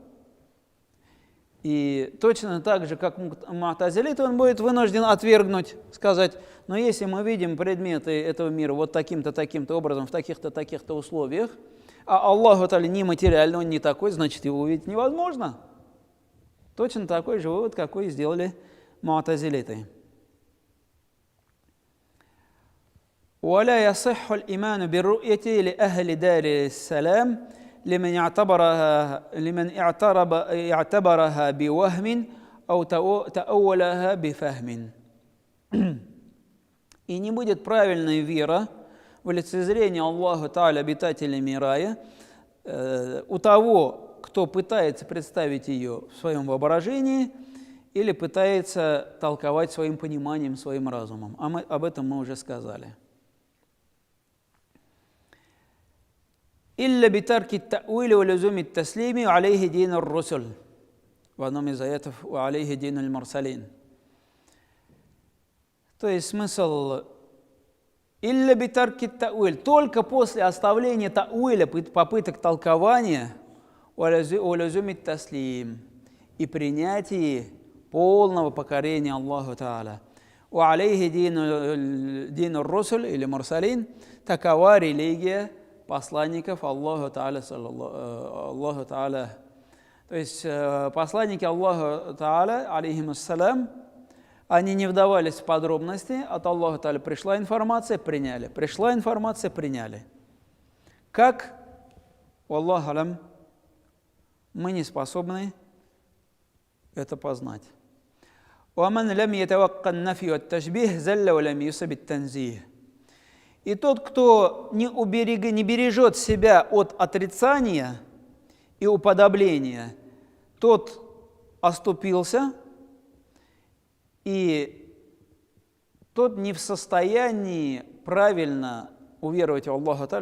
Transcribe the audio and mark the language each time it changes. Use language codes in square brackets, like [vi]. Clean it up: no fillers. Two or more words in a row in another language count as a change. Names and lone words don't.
[ru] и точно так же, как му'тазилиты, он будет вынужден отвергнуть, сказать, но если мы видим предметы этого мира вот таким-то, таким-то образом, в таких-то, таких-то условиях, а Аллаху Тааля нематериальный, он не такой, значит, его увидеть невозможно. Точно такой же вывод, какой сделали му'тазилиты. [ar] ولا يصح الإيمان بالرؤية لأهل دار السلام لمن اعتبرها بوهم أو تأولها بفهم. [ru] И не будет правильной вера в лицезрение Аллаха Тааля обитателями рая у того, кто пытается представить ее в своем воображении или пытается толковать своим пониманием, своим разумом. Об этом мы уже сказали. [ar] «إلا بترك التأويل ولزوم التسليم عليه دين الرسل». [ru] В одном из аятов [ar] «عليه دين المرسلين». [ru] То есть смысл [ar] «إلا بترك التأويل». [ru] Только после оставления та'уиля, попыток толкования, [ar] ولزوم التسليم, [ru] и принятии полного покорения Аллаху Та'аля. [ar] «وعليه دين الرسل» или «мурсалин». [ru] Такова религия посланников Аллаху Та'аля, Аллаху Та'аля. То есть посланники Аллаха Та'аля, алейхимуссалям, они не вдавались в подробности, от Аллаха Та'аля пришла информация, приняли. Пришла информация, приняли. Как, [ar] الله أعلم, [ru] мы не способны это познать. [ar] «ومن لم يتوق النفي والتشبيه زل ولم يصب التنزيه». [ru] И тот, кто не бережет себя от отрицания и уподобления, тот оступился, и тот не в состоянии правильно уверовать в Аллаха Та'аля.